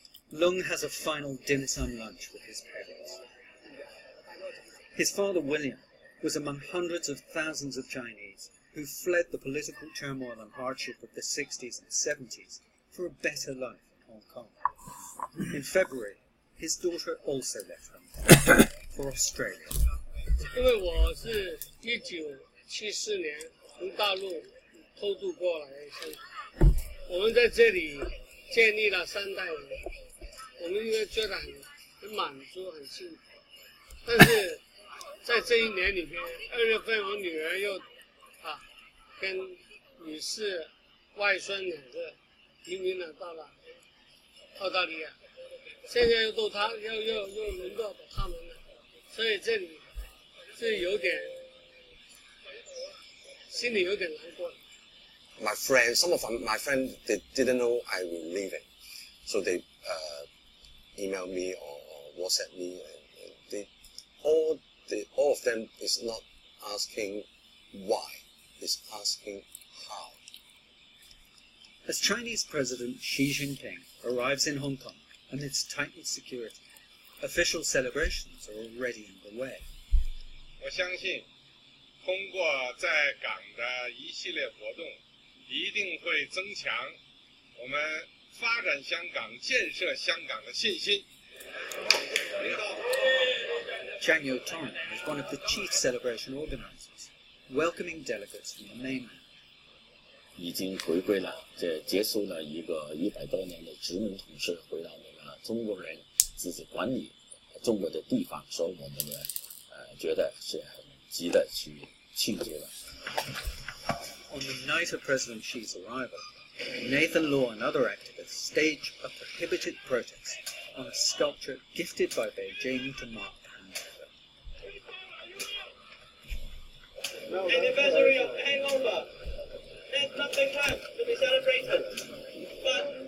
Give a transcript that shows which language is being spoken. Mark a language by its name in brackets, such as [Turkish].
[English] Lung has a final dim sum lunch with his parents. His father, William, was among hundreds of thousands of Chinese who fled the political turmoil and hardship of the 60s and 70s for a better life in Hong Kong. In February, his daughter also left home for Australia. [Chinese] 因为我是1974年从大陆偷渡过来的，我们在这里建立了3代人，我们应该觉得很满足、很幸福。但是在这一年里面，2月份我女儿又跟女士、外孙2个移民了到了澳大利亚，现在又轮到他们了，所以这里是有点心里有点难过。 [English] My friends, some of my friends, they didn't know I was leaving, so they emailed me or WhatsApp me, and they all of them is not asking why, it's asking how. As Chinese President Xi Jinping arrives in Hong Kong amidst tightened security, official celebrations are already underway. [Chinese] 我相信，通过在港的一系列活动，一定会增强我们发展香港、建设香港的信心。 [English] Zhang Yotong is one of the chief celebration organizers, welcoming delegates from the mainland. [Chinese] 已经回归了，这结束了一个100多年的殖民统治，回到那个中国人自己管理中国的地方，所以我们呢，觉得是很值得去庆祝的。 [English] On the night of President Xi's arrival, Nathan Law and other activists staged a prohibited protest on a sculpture gifted by Beijing to mark the handover. Anniversary of hangover. There's nothing left to be celebrated. But